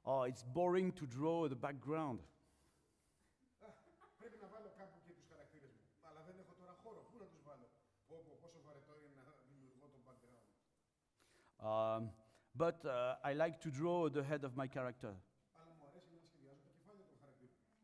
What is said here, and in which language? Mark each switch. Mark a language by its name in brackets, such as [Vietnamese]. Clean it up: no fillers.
[English] It's boring to draw the background. [Greek] Πρέπει να βάλω κάπου και τους χαρακτήρες μου. Αλλά δεν έχω τώρα χώρο. Πού να τους βάλω? Πόσο βαρετό είναι να δημιουργώ το background. [English] But I like to draw the head of my character. [Greek] Αλλά μου αρέσει να σχεδιάζω τα κεφάλια των χαρακτήρων.